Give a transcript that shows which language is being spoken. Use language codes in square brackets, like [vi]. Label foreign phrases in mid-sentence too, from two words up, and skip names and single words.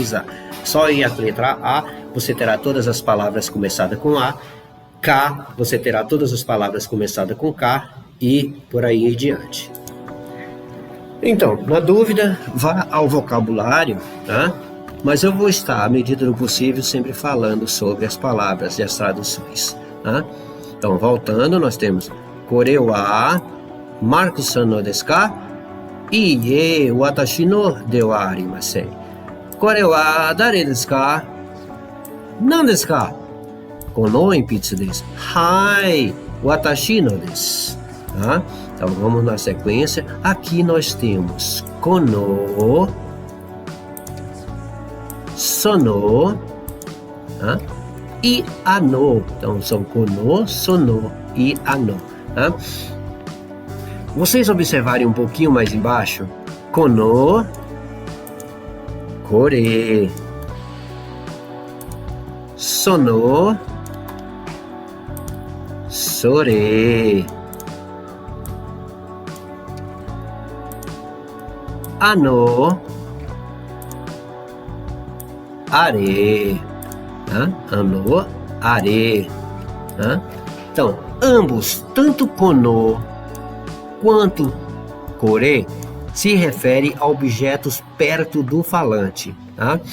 [pt] Só em a letra A, você terá todas as palavras começadas com A, K, você terá todas as palavras começadas com K e por aí em diante. Então, na dúvida, vá ao vocabulário, tá? Mas eu vou estar, à medida do possível, sempre falando sobre as palavras e as traduções, tá? Então, voltando, nós temos [ja] これはMarcoさんのですか? いいえ、私のではありません. これは誰ですか？何ですか? この鉛筆です。はい、私のです. [pt] Tá? Então vamos na sequência. Aqui nós temos [ja] この、その, [pt] tá? E ano. Então são [ja] この、その [pt] e ano. Tá? Vocês observarem um pouquinho mais embaixo, [ja] この、これ、その、それ, あの、あれ、tá? あの、あれ、tá? [pt] Então, ambos, tanto kono quanto kore, se refere a objetos perto do falante, tá?